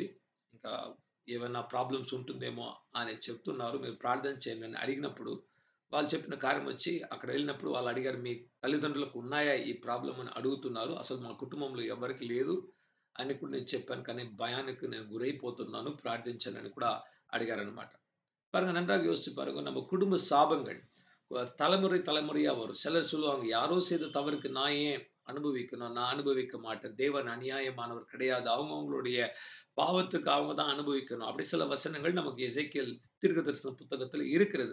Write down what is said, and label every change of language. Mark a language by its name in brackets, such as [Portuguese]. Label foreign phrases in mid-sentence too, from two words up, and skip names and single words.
[Telugu] ఇంకా ఏవన్నా ప్రాబ్లమ్స్ ఉంటుందేమో అని చెప్తున్నారు. మీరు ప్రార్థన చేయండి అని అడిగినప్పుడు, వాళ్ళు చెప్పిన కార్యం వచ్చి అక్కడ వెళ్ళినప్పుడు వాళ్ళు అడిగారు, "మీ తల్లిదండ్రులకు ఉన్నాయా ఈ ప్రాబ్లమ్" అని అడుగుతున్నారు. అసలు మా కుటుంబంలో ఎవరికీ లేదు అని కూడా నేను చెప్పాను. కానీ భయానికి నేను గురైపోతున్నాను. ప్రార్థించండి కూడా அடிகாரன்மாட்ட. [Tamil] பாருங்க நன்றாக யோசிச்சு பாருங்க. நம்ம குடும்ப சாபங்கள் தலைமுறை தலைமுறையா வரும். சிலர் சொல்லுவாங்க, யாரோ செய்த தவறுக்கு நான் ஏன் அனுபவிக்கணும்? நான் அனுபவிக்க மாட்டேன். தேவன் அநியாயமானவர் கிடையாது. அவங்களுடைய பாவத்துக்கு அவங்க தான் அனுபவிக்கணும். அப்படி சில வசனங்கள் நமக்கு எசேக்கியேல் தீர்க்கதரிசன புத்தகத்துல இருக்கிறது.